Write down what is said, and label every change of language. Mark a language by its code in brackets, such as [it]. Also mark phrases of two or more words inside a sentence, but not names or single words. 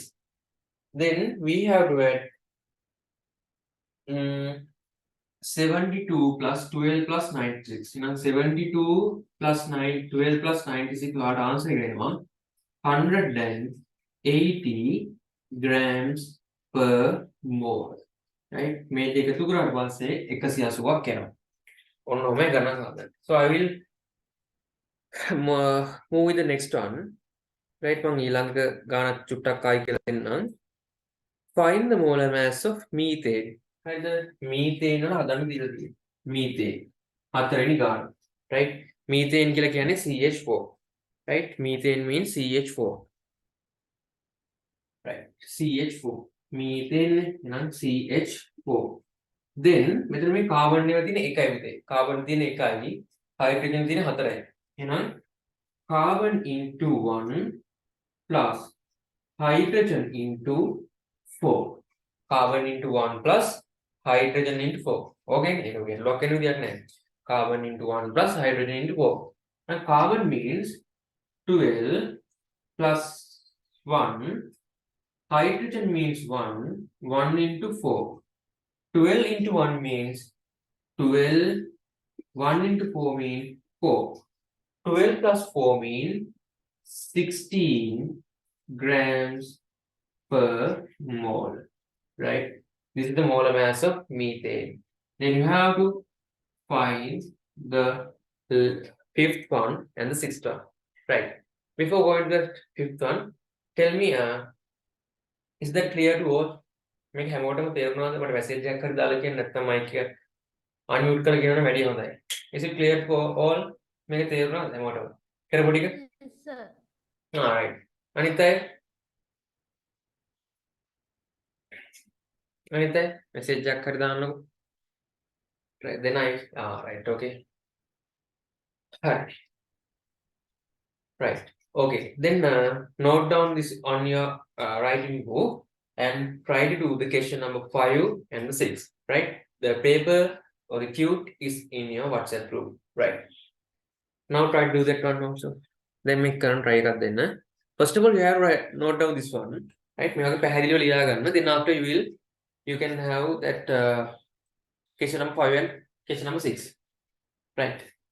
[en] Then we have to add 72 plus 12 plus 96. You know, 72 plus 9, 12 plus 96. What answer again? 180 grams per mole. Right? [si] මේ දෙක එකතු කරාට පස්සේ 180ක් එනවා. ඔන්න ඔහම ගණන් හදන්න. [en] So I will move with the next one. Right? [si] මම ඊළඟ ගානක් චුට්ටක් ආයි කියලා දෙන්නම්. [en] Find the molar mass of methane. [si] හරිද? methane වල හදන්න දීලා තියෙනවා. methane. හතරවෙනි ගාන. Right? methane කියලා කියන්නේ CH4. Right? [en] Methane means CH4. Right? CH4. Methane and CH4. Then [si] මෙතන මේ කාබන් ඒවා තියෙන එකයි විතරයි. කාබන් තියෙන එකයි, හයිඩ්‍රජන් තියෙන හතරයි. [en] එහෙනම් carbon into 1 plus hydrogen into 4. Carbon into 1 plus hydrogen into 4. [si] Okay? ඒක ලොක් වෙන විදියක් නෑ. [en] Carbon into 1 plus hydrogen into 4. And carbon means 12 plus 1. Hydrogen means 1. 1 into 4. 12 into 1 means 12. 1 into 4 means 4. 12 plus 4 means 16 grams per mole. Right? This is the molar mass of methane. Then you have to find the fifth one and the sixth one. Right? Before going to the fifth one, tell me, is that clear to all? [si] මේක හැමෝටම තේරුණාද? මට මැසේජ් එකක් හරි දාලා කියන්න නැත්නම් මයික් එක අන්මියුට් කරලා කියනවනම් වැඩි හොඳයි. [en] Is it clear to all? [si] මේක තේරුණාද හැමෝටම? කරපු ටික? [en] Yes, sir. All right. [si] අනිත් අය message එකක් හරි දාන්නකෝ. [en] Right. Then right. Okay. Right. Okay. Then note down this on your writing book and try to do the question number 5 and the 6. Right. The paper or the cute is in your WhatsApp group. Right. Now try to do that one also. Then make current try [si] එකක් දෙන්න. [en] First of all, you have to note down this one. Right. [si] මේක පැහැදිලිව ලියා ගන්න. [en] Then after you can have that question number 5 and question number 6. Right.